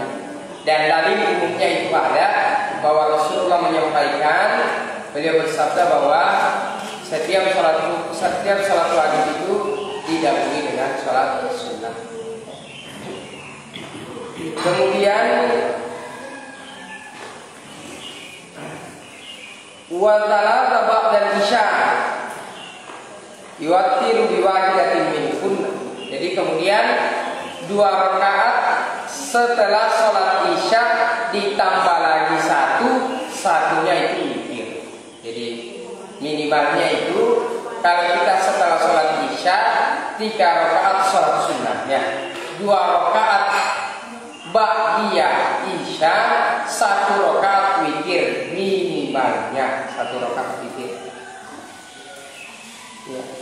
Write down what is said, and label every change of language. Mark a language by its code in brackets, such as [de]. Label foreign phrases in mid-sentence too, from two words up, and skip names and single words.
[id] Dan dalil umumnya itu ada bahwa Rasulullah menyampaikan, beliau bersabda bahwa setiap sholat wajib itu didahului dengan sholat sunnah. [ar] Kemudian وثلاثا بعد العشاء يوتر بواحدة منهن. [id] Jadi kemudian 2 rakaat setelah sholat isya ditambah lagi satunya itu witir. Jadi minimalnya itu kalau kita setelah sholat isya 3 rakaat sholat sunnahnya, 2 rakaat ba'diyah isya, 1 rakaat witir, minimalnya 1 rakaat witir, ya.